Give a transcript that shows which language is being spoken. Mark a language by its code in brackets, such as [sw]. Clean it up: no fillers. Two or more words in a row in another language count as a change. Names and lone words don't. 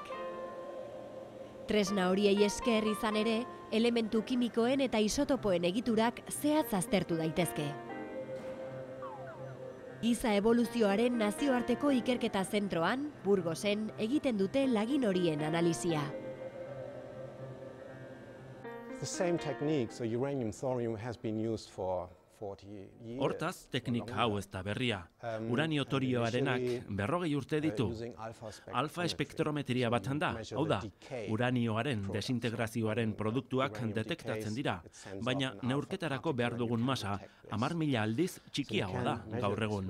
[eu] Tresna horiei esker izan ere, elementu kimikoen eta isotopoen egiturak zehatz aztertu daitezke. Giza evoluzioaren nazioarteko ikerketa zentroan, Burgosen, egiten dute lagin horien analizia. [en] The same technique, so uranium-thorium has been used for 40 years. [eu] Hortaz, teknik hau ez da berria. Uranio torioarenak 40 urte ditu. Alfa espektrometria bat da, hau da, uranioaren desintegrazioaren produktuak detektatzen dira, baina neurketarako behar dugun masa 10.000 aldiz txikiagoa da gaur egun.